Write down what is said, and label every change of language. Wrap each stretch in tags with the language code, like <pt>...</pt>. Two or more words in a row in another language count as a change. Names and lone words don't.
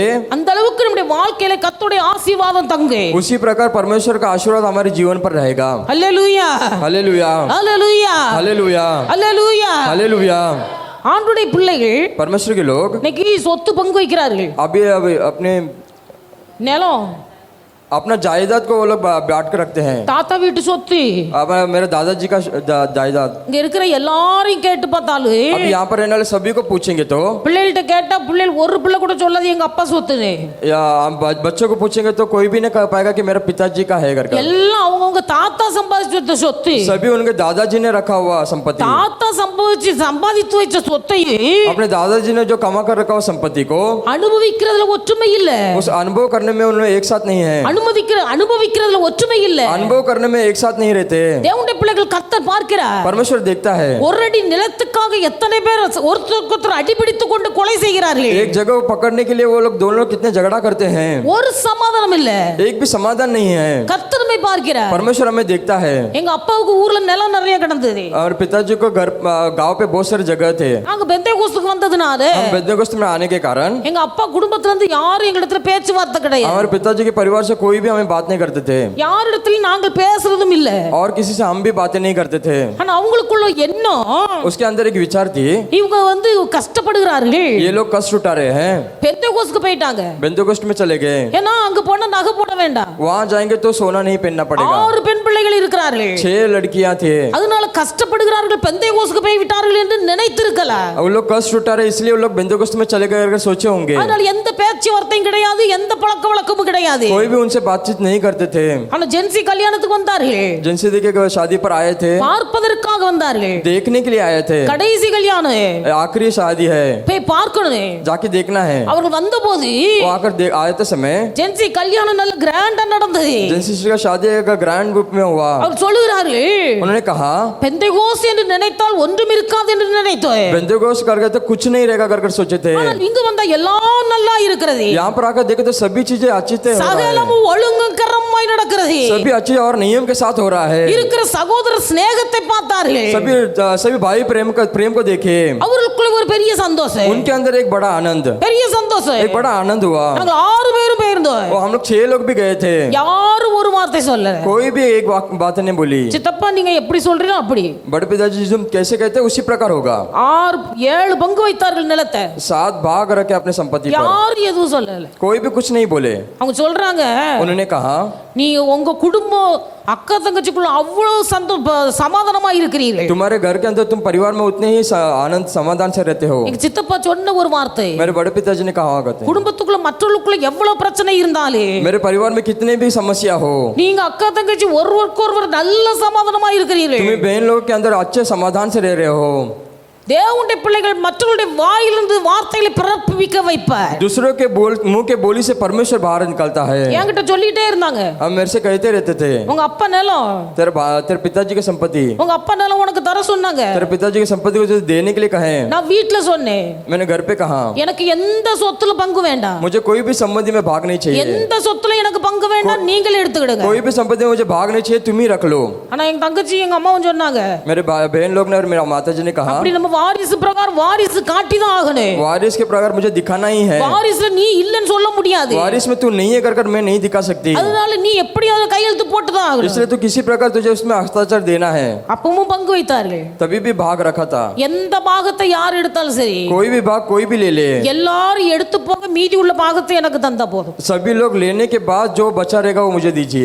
<ta>அந்த அளவுக்கு நம்முடைய வாழ்க்கையில கர்த்தருடைய ஆசீர்வாதம் தங்கு.</ta> <hi>उसी प्रकार परमेश्वर का आशीर्वाद हमारे जीवन पर रहेगा.</hi> <ta>அல்லேலூயா</ta> <hi>हालेलुया</hi> <ta>அல்லேலூயா</ta> <hi>हालेलुया</hi> <ta>அல்லேலூயா.</ta> <hi>हालेलुया.</hi> <ta>ஆண்டுடைய பிள்ளைகள்</ta> <hi>परमेश्वर के लोग</hi> <ta>இன்னைக்கு சொத்து பங்கு வைக்கிறார்கள்.</ta> <hi>अभी अपने</hi> <ta>நிலம்</ta> <hi>अपना जायदाद को वो लोग बांट कर रखते हैं.</hi> <ta>தாத்தா வீட்டு சொத்து</ta> <hi>अब मेरे दादाजी का जायदाद</hi> <ta>இங்க இருக்கிற எல்லாரையும் கேட்டு பார்த்தாலும்</ta> <hi>अब यहाँ पर रहने वाले सभी को पूछेंगे तो</hi> <ta>பிள்ளைகள்கிட்ட கேட்டா பிள்ளைகள் ஒரு பிள்ளை கூட சொல்லாது எங்க அப்பா சொத்துன்னு.</ta> <hi>या हम बच्चों को पूछेंगे तो कोई भी नहीं कह पाएगा कि मेरा पिताजी का है घर का.</hi> <ta>எல்லாம் அவங்கவுங்க தாத்தா சம்பாதிச்சு வச்ச சொத்து.</ta> <hi>सभी उनके दादाजी ने रखा हुआ संपत्ति.</hi> <ta>தாத்தா சம்பாதித்து வச்ச சொத்தையும்</ta> <hi>अपने दादाजी ने जो कमा कर रखा हुआ संपत्ति को</hi> <ta>அனுபவிக்கிறதுல ஒற்றுமை இல்ல.</ta> <hi>उस अनुभव करने में उन्हें एक साथ नहीं है.</hi> <ta>அனுபவிக்கிறதுல ஒற்றுமை இல்ல.</ta> <hi>अनुभव करने में एक साथ नहीं रहते.</hi> <ta>தேவனுடைய பிள்ளைகள் கர்த்தர் பார்க்கிறார்.</ta> <hi>परमेश्वर देखता है.</hi> <ta>ஒரு அடி நிலத்துக்காக எத்தனை பேர் ஒருத்தருக்கு அடிபிடித்து கொண்டு கொலை செய்கிறார்கள்.</ta> <hi>एक जगह को पकड़ने के लिए वो लोग दोनों लोग कितने झगड़ा करते हैं.</hi> <ta>ஒரு சமாதானம் இல்ல.</ta> <hi>एक भी समाधान नहीं है.</hi> <ta>கர்த்தர் நம்மை பார்க்கிறார்.</ta> <hi>परमेश्वर हमें देखता है.</hi> <ta>எங்க அப்பாவுக்கு ஊர்ல நிலம் நிறைய கிடந்தது.</ta> <hi>और पिताजी को घर गांव पे बहुत सारी जगह थे.</hi> <ta>அங்க பெந்தேகோஸ்துக்கு வந்ததுனால</ta> <hi>हम बेंतेकोस्त में आने के कारण</hi> <ta>எங்க அப்பா குடும்பத்துல இருந்து யாரும் எங்க இடத்துல பேச்சுவார்த்தை கிடையாது.</ta> <hi>हमारे पिताजी के परिवार से कोई भी हमें बात नहीं करते थे.</hi> <ta>யாரிடத்திலும் நாங்கள் பேசுறதும் இல்ல.</ta> <hi>और किसी से हम भी बातें नहीं करते थे.</hi> <ta>ஆனா அவங்களுக்குள்ள எண்ணம்</ta> <hi>उसके अंदर एक विचार थी,</hi> <ta>இவங்க கஷ்டப்படுகிறார்கள்.</ta> <hi>ये लोग कष्ट उठा रहे हैं.</hi> <ta>பெந்தேகோஸ்துக்கு போயிட்டாங்க.</ta> <hi>बेंतेकोस्त में चले गए.</hi> <ta>ஏன்னா அங்க போனா நகை போட வேண்டாம்.</ta> <hi>वहां जाएंगे तो सोना नहीं पहनना पड़ेगा.</hi> <ta>6 பெண் பிள்ளைகள் இருக்கிறார்கள்.</ta> <hi>6 लड़कियां थे.</hi> <ta>அதனால கஷ்டப்படுகிறார்கள். பெந்தேகோஸ்துக்கு போய் விட்டார்கள் என்று நினைத்திருக்கலாம்.</ta> <hi>वो लोग कष्ट उठा रहे इसलिए वो लोग बेंतेकोस्त में चले गए करके सोचे होंगे.</hi> <ta>அதனால எந்த பேச்சுவார்த்தையும் கிடையாது, எந்த பழக்க வழக்கமும் கிடையாது.</ta> <hi>कोई भी उनसे बातचीत नहीं करते थे.</hi> <ta>ஆனா ஜென்சி கல்யாணத்துக்கு வந்தார்கள்.</ta> <hi>जिनसे देखे शादी पर आए थे,</hi> <ta>பார்ப்பதற்காக வந்தார்கள்.</ta> <hi>देखने के लिए आए थे.</hi> <ta>கடைசி கல்யாணம்</ta> <hi>आखिरी शादी है,</hi> <ta>போய் பார்க்கணும்.</ta> <hi>जाके देखना है.</hi> <ta>அவர்கள் வந்தபோது</ta> <hi>वो आकर आए थे समय</hi> <ta>ஜென்சி கல்யாணம் நல்ல கிராண்டா நடந்தது.</ta> <hi>जिनसे का शादी का ग्रैंड रूप में हुआ.</hi> <ta>அவர் சொல்லுகிறார்கள்,</ta> <hi>उन्होंने कहा</hi> <ta>பெந்தேகோஸ்து என்று நினைத்தால் ஒன்றும் இருக்காது என்று நினைத்தோம்.</ta> <hi>बेंतेकोस्त करके तो कुछ नहीं रहेगा कर सोचे थे.</hi> <ta>ஆனால் இங்கு வந்தா எல்லாம் நல்லா இருக்கிறது.</ta> <hi>यहाँ पर आकर देखे तो सभी चीजें अच्छी थे,</hi> <ta>சகலமும் ஒழுங்கரமாய் நடக்கிறது.</ta> <hi>सभी अच्छी और नियम के साथ हो रहा है.</hi> <ta>இருக்கிற சகோதர சிநேகத்தை பார்த்தார்கள்.</ta> <hi>सभी भाई प्रेम को देखे.</hi> <ta>அவர்களுக்குள்ள ஒரு பெரிய சந்தோஷம்,</ta> <hi>उनके अंदर एक बड़ा आनंद,</hi> <ta>பெரிய சந்தோஷம்.</ta> <hi>एक बड़ा आनंद हुआ.</hi> <ta>நாங்கள் 6 பேரும் போயிருந்தோம்.</ta> <hi>वो हम लोग 6 लोग भी गए थे.</hi> <ta>யாரும் ஒரு வார்த்தை சொல்லல.</ta> <hi>कोई भी एक बात नहीं बोली.</hi> <ta>சித்தப்பா நீங்க எப்படி சொல்றீங்க அப்படி.</ta> <hi>बड़े पिताजी तुम कैसे कहते उसी प्रकार होगा.</hi> <ta>7 பங்கு வைத்தார்கள் நிலத்தை.</ta> <hi>7 भाग रखे अपने संपत्ति पर.</hi> <ta>யாரும் எதுவும் சொல்லல.</ta> <hi>कोई भी कुछ नहीं बोले.</hi> <ta>அவங்க சொல்றாங்க,</ta> <hi>उन्होंने कहा</hi> <ta>நீங்க உங்க குடும்பம் அக்கா தங்கச்சிக்குள்ள அவ்வளவு சமாதானமா இருக்கிறீர்கள்.</ta> <hi>तुम्हारे घर के अंदर तुम परिवार में उतने ही आनंद समाधान से रहते हो.</hi> <ta>எங்க சித்தப்பா சொன்ன ஒரு வார்த்தை,</ta> <hi>मेरे बड़े पिताजी ने कहा होगा</hi> <ta>குடும்பத்துக்குள்ள மற்றவர்களுக்குள்ள எவ்வளவு பிரச்சனை இருந்தாலும்</ta> <hi>मेरे परिवार में कितने भी समस्या हो,</hi> <ta>நீங்க அக்கா தங்கச்சி ஒருவருக்கு ஒருவர் நல்ல சமாதானமா இருக்கிறீர்கள்.</ta> <hi>तुम्हें बहन लोग के अंदर अच्छे समाधान से रह रहे हो.</hi> <ta>தேவனுடைய பிள்ளைகள் மற்றவருடைய வாயிலிருந்து வார்த்தைகளை பிறப்பிக்க வைப்பார்.</ta> <hi>दूसरों के मुंह के बोली से परमेश्वर बाहर निकलता है.</hi> <ta>என்கிட்ட சொல்லிட்டே இருந்தாங்க,</ta> <hi>हम मेरे से कहते रहते थे</hi> <ta>உங்க அப்பா நிலம்,</ta> <hi>तेरे पिताजी की संपत्ति,</hi> <ta>உங்க அப்பா நிலம் உனக்கு தர சொன்னாங்க.</ta> <hi>तेरे पिताजी की संपत्ति को देने के लिए कहे.</hi> <ta>நான் வீட்ல சொன்னேன்,</ta> <hi>मैंने घर पे कहा</hi> <ta>எனக்கு எந்த சொத்துல பங்கு வேண்டாம்.</ta> <hi>मुझे कोई भी संपत्ति में भाग नहीं चाहिए.</hi> <ta>எந்த சொத்துல எனக்கு பங்கு வேண்டாம், நீங்களே எடுத்துக்கிடுங்க.</ta> <hi>कोई भी संपत्ति में मुझे भाग नहीं चाहिए, तुम ही रख लो.</hi> <ta>ஆனா எங்க தங்கச்சி எங்க அம்மாவும் சொன்னாங்க,</ta> <hi>मेरे बहन लोग ने और मेरा माताजी ने कहा</hi> <ta>அப்படி நம்ம வாரிசு பிரகாரம் வாரிசு காட்டி தான் ஆகணும்.</ta> <hi>वारिस के प्रकार मुझे दिखाना ही है.</hi> <ta>வாரிசுல நீ இல்லன்னு சொல்ல முடியாது.</ta> <hi>वारिस में तू नहीं है कर मैं नहीं दिखा सकती.</hi> <ta>அதனால நீ எப்படியாவது கையெழுத்து போட்டு தான் ஆகணும்.</ta> <hi>इसलिए तू किसी प्रकार तुझे उसमें हस्ताक्षर देना है.</hi> <ta>அப்பவும் பங்கு வைத்தார்கள்.</ta> <hi>तभी भी भाग रखा था.</hi> <ta>எந்த பாகத்தை யார் எடுத்தாலும் சரி,</ta> <hi>कोई भी भाग कोई भी ले ले,</hi> <ta>எல்லாரும் எடுத்து போக மீதி உள்ள பாகத்தை எனக்கு தந்தா போதும்.</ta> <hi>सभी लोग लेने के बाद जो बचा रहेगा वो मुझे दीजिए.</hi>